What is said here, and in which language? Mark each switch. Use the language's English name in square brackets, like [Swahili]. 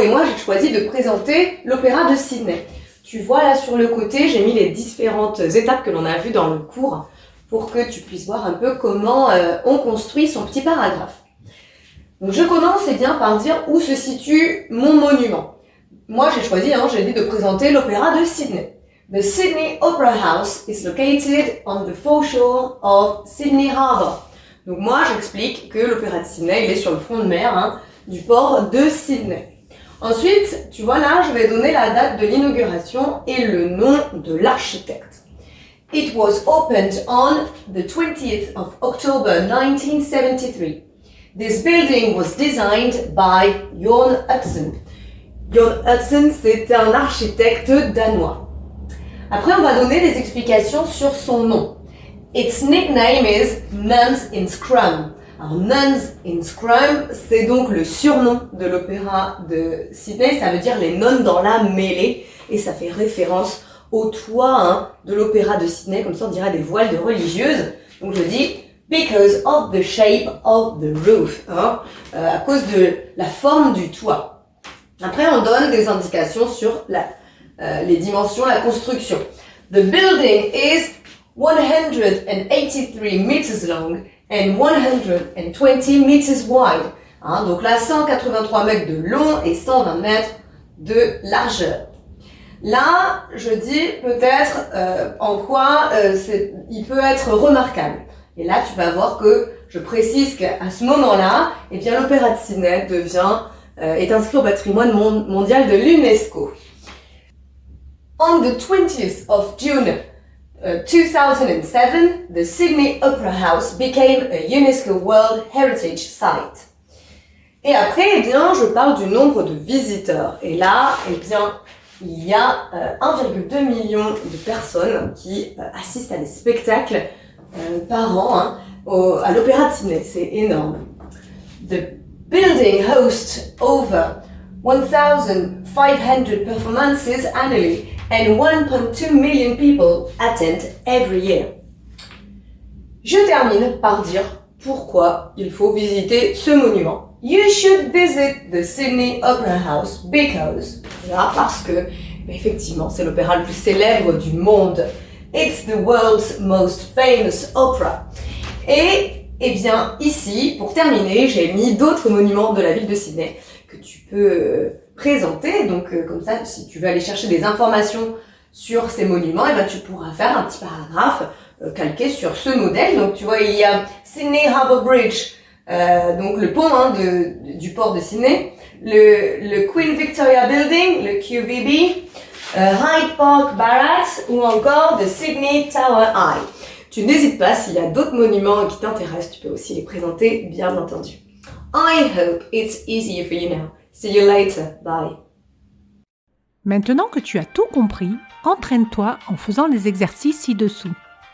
[French] Et moi, j'ai choisi de présenter l'Opéra de Sydney. Tu vois là sur le côté, j'ai mis les différentes étapes que l'on a vues dans le cours pour que tu puisses voir un peu comment on construit son petit paragraphe. Donc je commence bien par dire où se situe mon monument. Moi j'ai choisi, j'ai dit de présenter l'Opéra de Sydney. [English] The Sydney Opera House is located on the foreshore of Sydney Harbour. [French] Donc moi j'explique que l'Opéra de Sydney il est sur le front de mer du port de Sydney. Ensuite, tu vois là, je vais donner la date de l'inauguration et le nom de l'architecte. [English] It was opened on the 20th of October 1973. This building was designed by Jon Utzon. [French] Jon Utzon, c'est un architecte danois. Après, on va donner des explications sur son nom. [English] Its nickname is Nuns in Scrum. [French] Alors, Nuns in Scrum, c'est donc le surnom de l'opéra de Sydney. Ça veut dire les nonnes dans la mêlée. Et ça fait référence au toit de l'opéra de Sydney. Comme ça, on dirait des voiles de religieuses. Donc, je dis [English] because of the shape of the roof. [French] À cause de la forme du toit. Après, on donne des indications sur les dimensions, la construction. [English] The building is 183 meters long and 120 meters wide. [French] Donc là, 183 mètres de long et 120 mètres de largeur. Là, je dis peut-être en quoi il peut être remarquable. Et là, tu vas voir que je précise qu'à ce moment-là, eh bien, l'Opéra de Sydney est inscrit au patrimoine mondial de l'UNESCO. [English] On the 20th of June 2007, the Sydney Opera House became a UNESCO World Heritage Site. [French] Et après, eh bien, je parle du nombre de visiteurs. Et là, eh bien, il y a 1,2 million de personnes qui assistent à des spectacles par an à l'Opéra de Sydney. C'est énorme. [English] The building hosts over 1,500 performances annually and 1.2 million people attend every year. [French] Je termine par dire pourquoi il faut visiter ce monument. [English] You should visit the Sydney Opera House because, [French] parce que, effectivement, c'est l'opéra le plus célèbre du monde. [English] It's the world's most famous opera. [French] Et, eh bien, ici, pour terminer, j'ai mis d'autres monuments de la ville de Sydney que tu peux présenter. Donc, comme ça, si tu veux aller chercher des informations sur ces monuments, eh bien, tu pourras faire un petit paragraphe calqué sur ce modèle. Donc, tu vois, il y a Sydney Harbour Bridge, donc le pont du port de Sydney, le Queen Victoria Building, le QVB, Hyde Park Barracks ou encore the Sydney Tower Eye. Tu n'hésites pas, s'il y a d'autres monuments qui t'intéressent, tu peux aussi les présenter, bien entendu. [English] I hope it's easier for you now. See you later. Bye. [French] Maintenant que tu as tout compris, entraîne-toi en faisant les exercices ci-dessous.